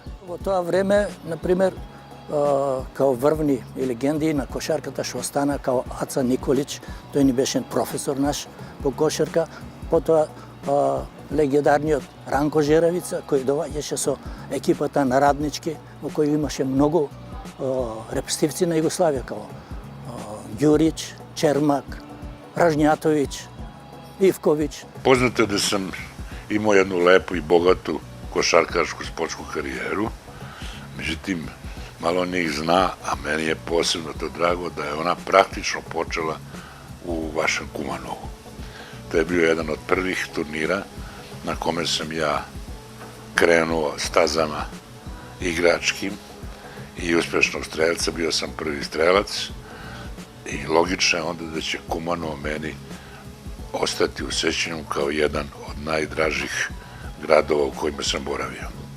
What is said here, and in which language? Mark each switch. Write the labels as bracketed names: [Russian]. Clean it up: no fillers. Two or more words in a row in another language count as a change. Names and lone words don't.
[Macedonian] Во тоа време, например, као врвни и легенди на кошарката што остана као Аца Николич, тој ни беше професор наш по кошарка, потоа легендарниот Ранко Жеревица, кој доваѓаше со екипата на Раднички, во кој имаше многу репрезентативци на Југославија, као Ѓурич, Чермак, Ражњатовиќ, Ивковиќ. [Serbian] Познато е да сам имao jednu lepu i bogatu košarkašku sportsku karijeru, međutim, malo njih zna, a meni je posebno to drago, da je ona praktično počela u vašem Kumanovu. To je bio jedan od prvih turnira na kome sam ja krenuo stazama igračkim i uspešnog strelca, bio sam prvi strelac i logično je onda da će Kumanovo meni ostati u sećanju kao jedan od najdražih gradova u kojima sam boravio.